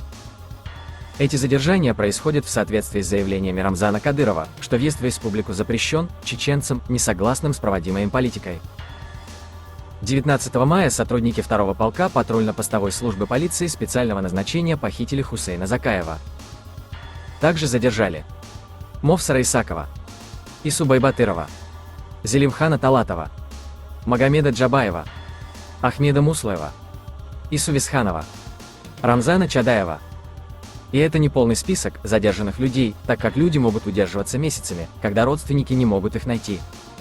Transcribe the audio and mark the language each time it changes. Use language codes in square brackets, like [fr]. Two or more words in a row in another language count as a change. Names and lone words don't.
[ru] Эти задержания происходят в соответствии с заявлениями Рамзана Кадырова, что въезд в республику запрещен чеченцам, не согласным с проводимой им политикой. 19 мая сотрудники 2-го полка патрульно-постовой службы полиции специального назначения похитили Хусейна Закаева. Также задержали Мовсара Исакова, Ису Байбатырова, Зелимхана Талатова, Магомеда Джабаева, Ахмеда Муслоева, Ису Висханова, Рамзана Чадаева. И это не полный список задержанных людей, так как люди могут удерживаться месяцами, когда родственники не могут их найти.